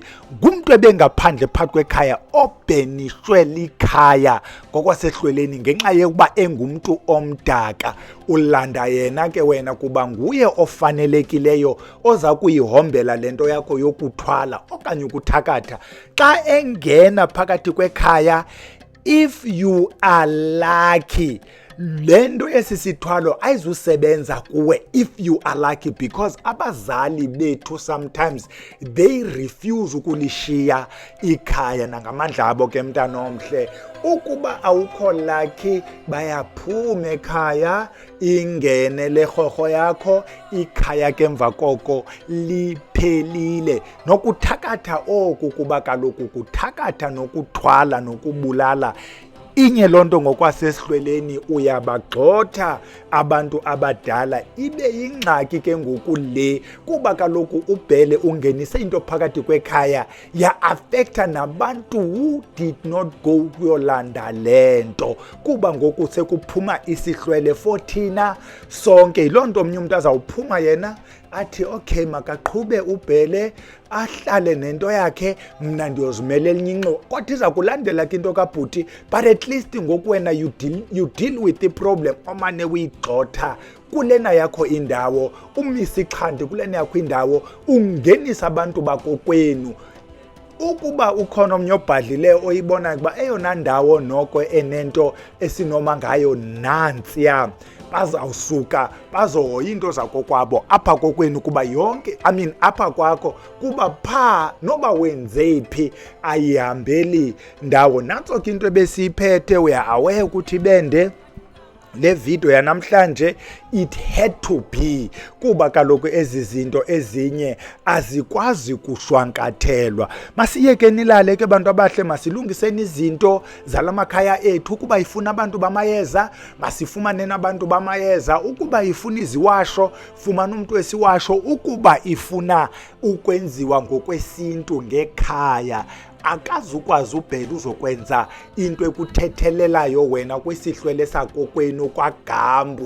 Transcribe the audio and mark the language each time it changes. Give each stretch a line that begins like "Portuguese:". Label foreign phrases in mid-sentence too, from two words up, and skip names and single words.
Xhosa: Ngumntu ebengaphandle phakathi kwekhaya, obhenishwe likhaya ngokwasehlweleni ngenxa yokuba engumntu omdaka. Ulanda yena ke wena kuba nguye ofanelekileyo oza kuyihombela le nto yakho yokuthwala okanye ukuthakatha. Xa engena phakathi kwekhaya,
English: if you are lucky,
Xhosa: le nto esisithwalo ayizusebenza kuwe
English: if you are lucky,
Xhosa: because abazali bethu
English: sometimes they refuse
Xhosa: ukulishiya ikhaya nangamandla abo ke mntana omhle. Ukuba awukho lucky, bayaphuma ekhaya, ingene le rhorho yakho, ikhaya ke emva koko liphelile. Nokuthakatha oku kuba kaloku kuthakatha nokuthwala nokubulala. Inye loo nto ngokwasesihlweleni uyabagxotha abantu abadala, ibe yingxaki ke ngoku le, kuba kaloku uBhele ungenise into phakathi kwekhaya ya-affecta nabantu
English: who did not go
Xhosa: kuyolanda le nto, kuba ngoku sekuphuma isihlwele for thina sonke. Yiloo nto omnye umntu azawuphuma yena athi okay, makaqhube uBhele ahlale nento yakhe, mna ndiyozimelela inyinqo, kodwa iza kulandela ke into kabhuti.
English: But at least
Xhosa: ngoku wena
English: you deal with the problem,
Xhosa: omane uyigxotha kulena yakho indawo, umise ixhanti kulena yakho indawo, ungenisa abantu bakokwenu. Ukuba ukhona omnye obhadlileyo oyibona ukuba eyona ndawo noko enento esinoma ngayo nantsiya, bazawusuka bazohoya into zakokwabo apha kokwenu, kuba yonke apha kwakho kuba phaa noba wenze phi ayihambeli ndawo. Nantso ke into ebesiyiphethe,
English: we are aware
Xhosa: ukuthi bende le video yanamhlanje
English: it had to be,
Xhosa: kuba kaloku ezi zinto ezinye azikwazi kushwankathelwa. Masiyekeni lale ke bantu abahle, masilungiseni izinto zalamakhaya ethu. Ukuba ifuna abantu bamayeza, masifumaneni abantu bamayeza. Ukuba ifuna iziwasho, fumana umuntu wesiwasho. Ukuba ifuna ukwenziwa ngokwesintu ngekhaya, akazukwazi ubhele uzokwenza into ekuthethelelayo wena kwisihlwele sakokwenu kwaGambu.